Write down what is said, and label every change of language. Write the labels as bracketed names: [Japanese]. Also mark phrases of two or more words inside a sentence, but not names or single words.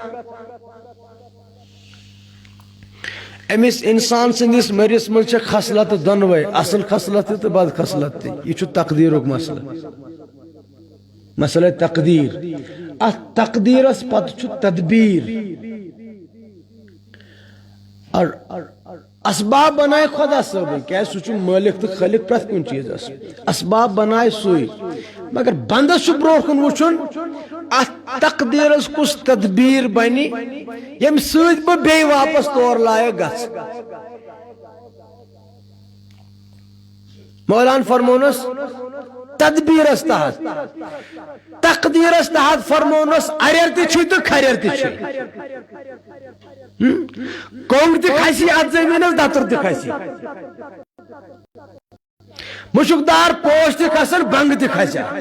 [Kashmiri] أمِس اِنسان سٕنٛدِس مٔرِس منٛز چھےٚ خصلتہٕ دۄنوے اصل خصلت تہِ تہٕ بد خصلت تہِ یہِ چھُ تقدیٖرُک مسلہٕ مسئلے تقدیٖر اتھ تقدیٖرس پتہٕ چھُ تدبیٖر اسباب بنائے خدا صٲبٕے کیٛازِ سُہ چھُ مٲلِک تہٕ خٲلِق پرٛٮ۪تھ کُنہِ چیٖزس اسباب بنائے سُے مگر بنٛدس چھُ برٛونٛٹھ کُن وٕچھُن اتھ تقدیٖرس کُس تدبیٖر بنہِ ییٚمہِ سۭتۍ بہٕ بیٚیہِ واپس تور لایق گژھٕ مولان فرمونس تدبیٖرس تحت تقدیٖرس تحت فرمونس اریر تہِ چھُے تہٕ کھریر تہِ چھُے کونٛگ تہِ کھسہِ اتھ زٔمیٖنس دتر تہِ کھسہِ مُشُک دار پوش تہِ کھسن بنٛگ تہِ کھسہِ